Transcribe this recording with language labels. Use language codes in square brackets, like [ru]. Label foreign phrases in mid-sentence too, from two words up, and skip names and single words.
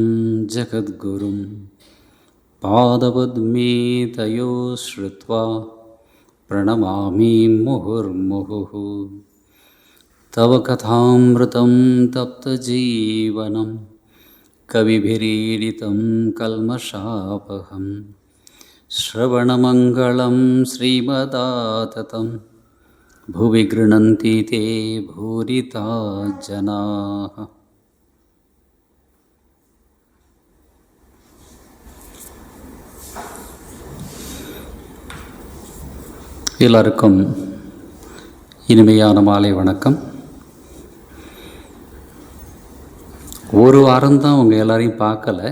[sa] जगद्गुरुं पादपद्मे तयो श्रुत्वा प्रणमामि मुहुर्मुहुः तव कथामृतं तप्तजीवनं कविभिरीडितं कल्मषापहम् श्रवणमङ्गलं श्रीमदाततं भुवि गृह्णन्ति ते भूरिता जनाः. [ta] எல்லாருக்கும் இனிமையான மாலை வணக்கம். ஒரு வாரம்தான் உங்கள் எல்லாரையும் பார்க்கலை.